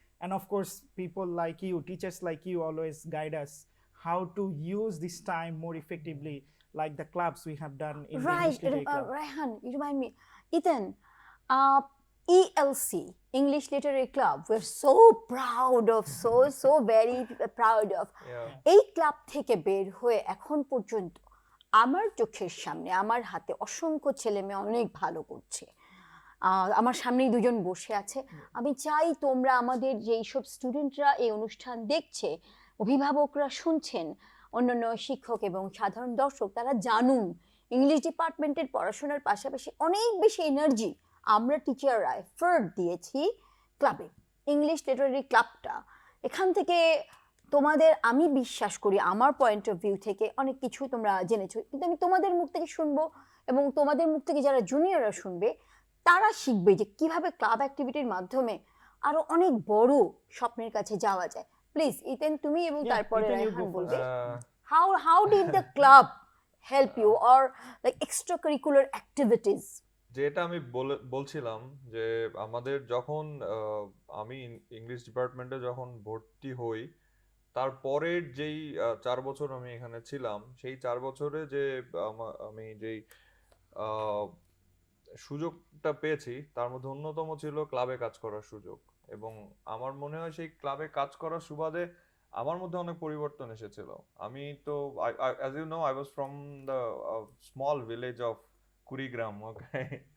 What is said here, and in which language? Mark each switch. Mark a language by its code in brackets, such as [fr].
[en] And of course, people like you, teachers like you, always guide us how to use this time more effectively, like the clubs we have done in the Right. English Literary Club. Raihan, you remind me. Ethan, ELC, English Literary Club, we're so proud of, so very proud of. Yeah. [bn] এই club থেকে বের হয়ে এখন পর্যন্ত আমার চোখের সামনে, আমার হাতে অসংখ্য ছেলে মেয়ে অনেক ভালো করছে। আমার সামনেই দুজন বসে আছে। আমি চাই তোমরা আমাদের যেই সব স্টুডেন্টরা এই অনুষ্ঠান দেখছে, অভিভাবকরা শুনছেন, অন্যান্য শিক্ষক এবং সাধারণ দর্শক, তারা জানুন ইংলিশ ডিপার্টমেন্টের পড়াশোনার পাশাপাশি অনেক বেশি এনার্জি আমরা টিচাররা এফোর্ট দিয়েছি ক্লাবে, ইংলিশ লিটারেরি ক্লাবটা। এখান থেকে তোমাদের, আমি বিশ্বাস করি আমার পয়েন্ট অফ ভিউ থেকে অনেক কিছু তোমরা জেনেছো, কিন্তু আমি তোমাদের মুখ থেকে শুনবো এবং তোমাদের মুখ থেকে যারা জুনিয়ররা শুনবে তারা শিখবে যে কিভাবে ক্লাব অ্যাক্টিভিটির মাধ্যমে আরো অনেক বড় স্বপ্নের কাছে যাওয়া যায়। প্লিজ ইতেন, তুমি এবং তারপরে [en] Ethan, you [bn] রায়হান [en] go [bn] বলবে, Uh, [en] how did the club help you, or like extracurricular activities? [bn] যেটা আমি বলছিলাম যে আমাদের যখন আমি ইংলিশ ডিপার্টমেন্টে যখন ভর্তি হই, তারপরের যেই 4 বছর আমি এখানে ছিলাম, সেই 4 বছরে যে আমি যেই সুযোগটা পেয়েছি, তার মধ্যে অন্যতম ছিল ক্লাবে কাজ করার সুযোগ। এবং আমার মনে হয় সেই ক্লাবে কাজ করার সুবাদে আমার মধ্যে অনেক পরিবর্তন এসেছিল। আমি তো, [en] as you know, I was from the small village of Kurigram, okay?